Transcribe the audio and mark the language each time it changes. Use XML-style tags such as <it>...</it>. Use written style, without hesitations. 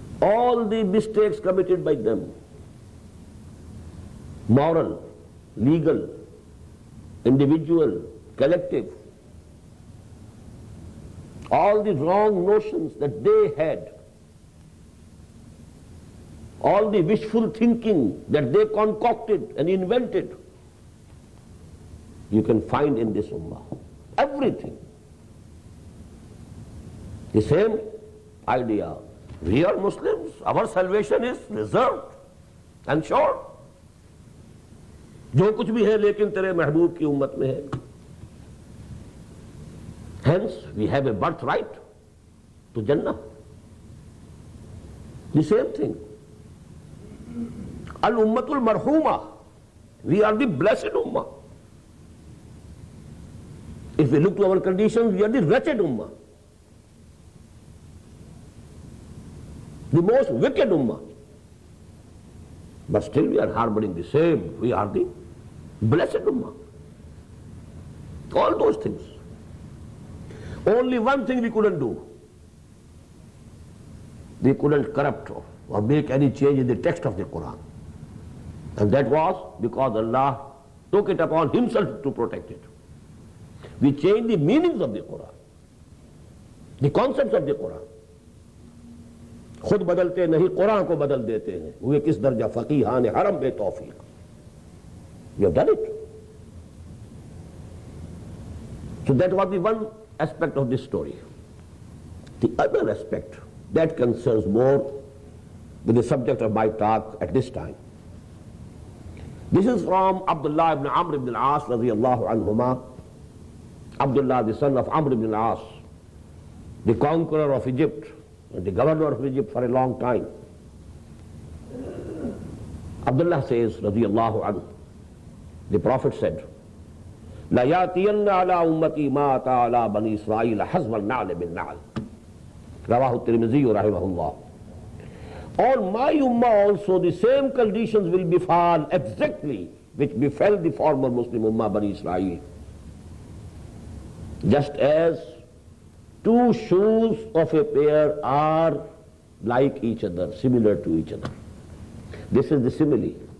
<en>All the mistakes committed by them, moral, legal, individual, collective, all the wrong notions that they had, all the wishful thinking that they concocted and invented, you can find in this ummah. Everything. The same idea. We are Muslims, our salvation is reserved and sure.</en> <hi>जो कुछ भी है लेकिन तेरे महबूब की उम्मत में है.</hi> <en>Hence, we have a birthright to Jannah. The same thing. Al-Ummatul Marhuma. We are the blessed Ummah. If we look to our conditions, we are the wretched Ummah. The most wicked Ummah. But still we are harboring the same. We are the blessed Ummah. All those things. Only one thing we couldn't do. We couldn't corrupt or make any change in the text of the Qur'an. And that was because Allah took it upon Himself to protect it. We changed the meanings of the Qur'an, the concepts of the Qur'an.</en> <hi>खुद बदलते नहीं, कुरान को बदल देते हैं. हुए किस दर्जा फकीहान हरम बे तौफीक.</hi> <en>We have done it. So that was the one aspect of this story. The other aspect that concerns more with the subject of my talk at this time. This is from Abdullah ibn Amr ibn al-As radiyallahu anhuma. Abdullah, the son of Amr ibn al-As, the conqueror of Egypt, and the governor of Egypt for a long time. Abdullah says, radiyallahu anhu, the Prophet said,</en> <ar>لا يأتين على أمتي ما أتى على بني إسرائيل حزب النعل بالنعل. رواه الترمذي رحمه الله.</ar> <en>On my ummah also the same conditions will befall exactly which befell the former Muslim ummah Bani Israel. Just as two shoes of a pair are like each other, similar to each other. This is the simile.</en>